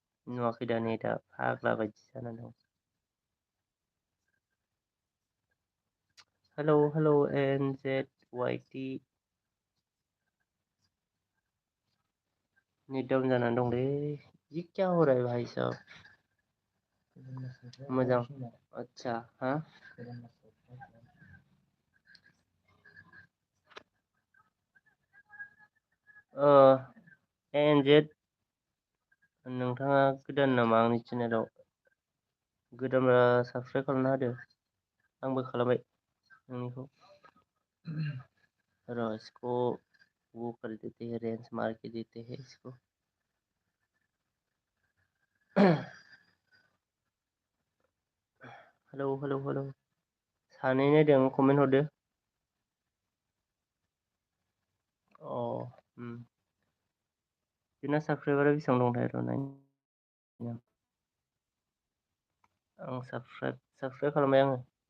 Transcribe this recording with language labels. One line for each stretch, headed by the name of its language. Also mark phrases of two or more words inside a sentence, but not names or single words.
Bodo: नुवाखै दा नेटआ फाग्ला बायदि जाना दं। हेलौ NZYT नेट डाउन जानानै दंलै।
Hindi: ये क्या हो रहा है भाई साहब?
Bodo: मोजां
Hindi: अच्छा हाँ
Bodo: NZ नोंथाङा गोदान नामा आंनि चेनेलाव? गोदानबा साबस्क्राइब खालामना होदो। आंबो खालामबाय नोंनिखौ।
Hindi: र इसको वो कर देते हैं, रेंज मार के देते हैं इसको।
Bodo: हेलौ सानै नायदों कमेन्ट हरदो। अ बिना साबस्क्राइबारा बेसेबां दंथाय र' नायनि आं साबस्क्राइब खालामबाय आङो।